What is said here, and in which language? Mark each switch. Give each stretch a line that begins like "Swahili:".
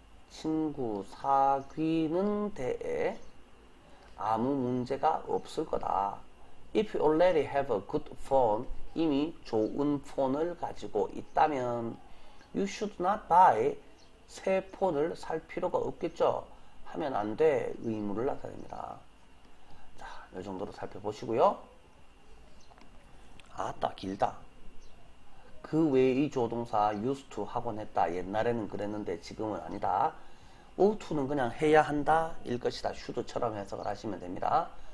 Korean: 친구 사귀는 데에 아무 문제가 없을 거다.
English: If you already have a good phone,
Korean: 이미 좋은 폰을 가지고 있다면
English: you should not buy,
Korean: 새 폰을 살 필요가 없겠죠. 하면 안 돼. 의무를 나타냅니다. 자, 이 정도로 살펴보시고요. 아따, 길다. 그 외의 조동사 used to 하곤 했다. 옛날에는 그랬는데 지금은 아니다. ought to는 그냥 해야 한다 일 것이다. should처럼 해석을 하시면 됩니다.